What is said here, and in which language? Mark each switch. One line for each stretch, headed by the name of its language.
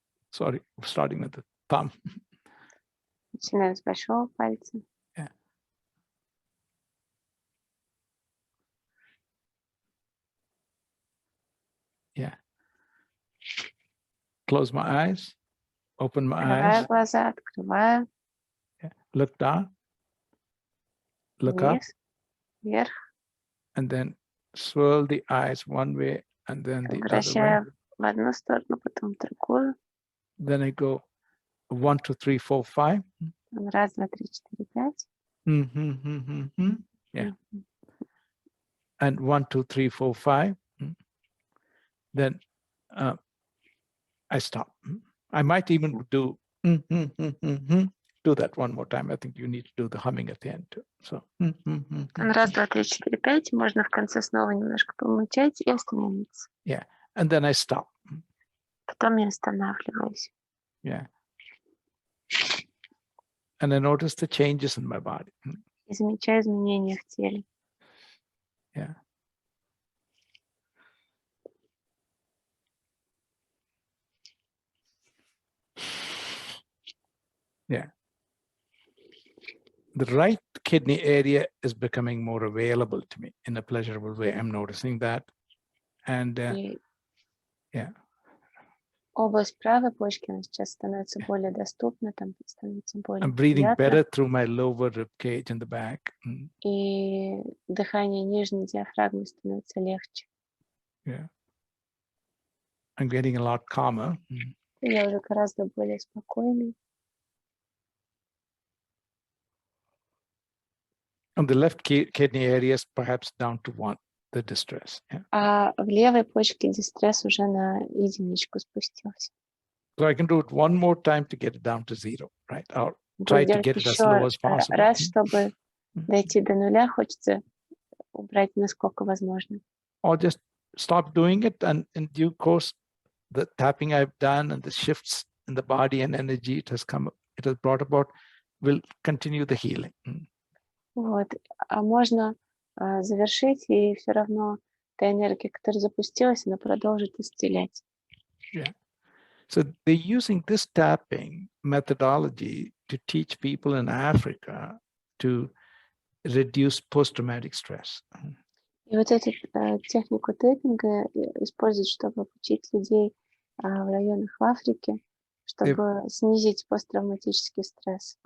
English: Sorry, starting with the thumb.
Russian: Начинаем с большого пальца.
English: Yeah. Yeah. Close my eyes. Open my eyes.
Russian: Открываю глаза, открываю.
English: Yeah. Look down. Look up.
Russian: Вверх.
English: And then swirl the eyes one way and then the other way.
Russian: В одну сторону, потом в другую.
English: Then I go 1, 2, 3, 4, 5.
Russian: Раз, два, три, четыре, пять.
English: Yeah. And 1, 2, 3, 4, 5. Then I stop. I might even do that one more time. I think you need to do the humming at the end too. So.
Russian: Раз, два, три, четыре, пять. Можно в конце снова немножко помычать и остановиться.
English: Yeah. And then I stop.
Russian: Потом я останавливаюсь.
English: Yeah. And I notice the changes in my body.
Russian: И замечаю изменения в теле.
English: Yeah. Yeah. The right kidney area is becoming more available to me in a pleasurable way. I'm noticing that. And yeah.
Russian: Область правой почки сейчас становится более доступна, там становится более
English: I'm breathing
Russian: приятно.
English: better through my lower rib cage in the back.
Russian: И дыхание нижней диафрагмы становится легче.
English: Yeah. I'm getting a lot calmer.
Russian: Я уже гораздо более спокойный.
English: On the left kidney areas, perhaps down to 1, the distress. Yeah.
Russian: А в левой почке дистресс уже на единичку спустился.
English: So I can do it one more time to get it down to 0, right? Or try to get it as low as possible.
Russian: Раз, чтобы дойти до нуля, хочется убрать насколько возможно.
English: Or just stop doing it, and in due course, the tapping I've done and the shifts in the body and energy it has brought about will continue the healing.
Russian: Вот. А можно завершить, и все равно та энергия, которая запустилась, она продолжит исцелять.
English: Yeah. So they're using this tapping methodology to teach people in Africa to reduce post-traumatic stress.
Russian: И вот эту технику тэппинга используют, чтобы обучить людей в районах в Африке, чтобы снизить посттравматический стресс.